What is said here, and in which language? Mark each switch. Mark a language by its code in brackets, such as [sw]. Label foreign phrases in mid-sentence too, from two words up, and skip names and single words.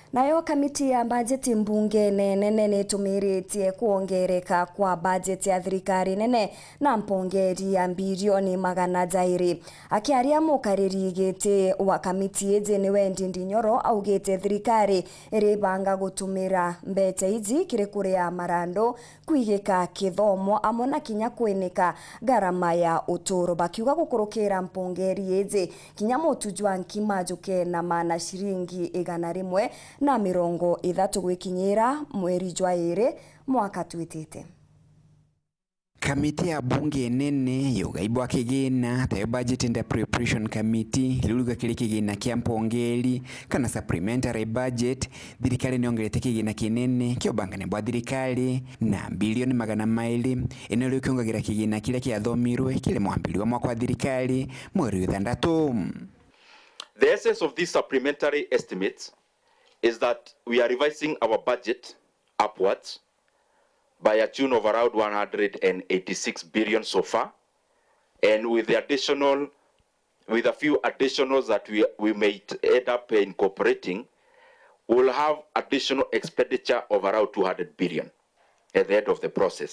[mer] Nayo kamiti ya bajeti mbunge NENE nĩtumĩrĩtie kuongereka kwa bajeti ya thirikari nene na mpongeri ya bilioni 200. Akiaria mũkarĩri gĩtĩ wa kamiti ĩjĩ nĩwe Ndindi Nyoro augĩte thirikari ĩrĩbanga gũtũmĩra mbeca ici kĩrĩ kũrĩa marando kwigĩka kithomo amwe na kinya kwĩnĩka garama ya ũtũro, bakiuga gũkũrũkĩra mpongeri ĩjĩ kinya mũtujwa nkima njuke na mana shiringi 100 na 30 gũkinyĩra mweri jwa ĩrĩ mwaka twĩtĩte. Kamiti ya bunge nene yugaibwa kigina tayo [en] budget and appropriation committee [mer] liluga kile kigina kia mpongeri kana supplementary budget. Thirikari niongerete kigina kinene kiobangane bwa thirikari na bilioni 200 enero kiongagira kigina kile kiathomirwe kile mwambiriwa mwaka wa thirikari mweri 6. [en] The essence of these supplementary estimates is that we are revising our budget upwards by a tune of around 186 billion so far, and with a few additionals that we may end up incorporating, we'll have additional expenditure of around 200 billion at the end of the process.